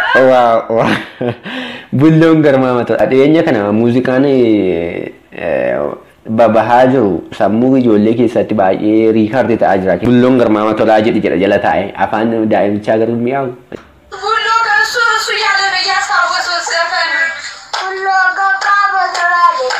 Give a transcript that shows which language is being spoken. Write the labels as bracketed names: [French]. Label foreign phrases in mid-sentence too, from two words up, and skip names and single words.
[Oromo] Waa, waa. Bulloon garmaama tola. Dhiyeenya kana muuziqaan, eh, babahaa jiru sammuu ijoollee keessatti baay'ee riikardi ta'aa jira. Bulloon garmaama tolaa jedhi jedha jala taa'e. Afaan daa'imichaa garuu mi'aawu. [Amharic] ቡሎ ከእሱ እሱ እያለ ነው እያስታወሰው ዘፈን። ቡሎ ገባ በተራዬ።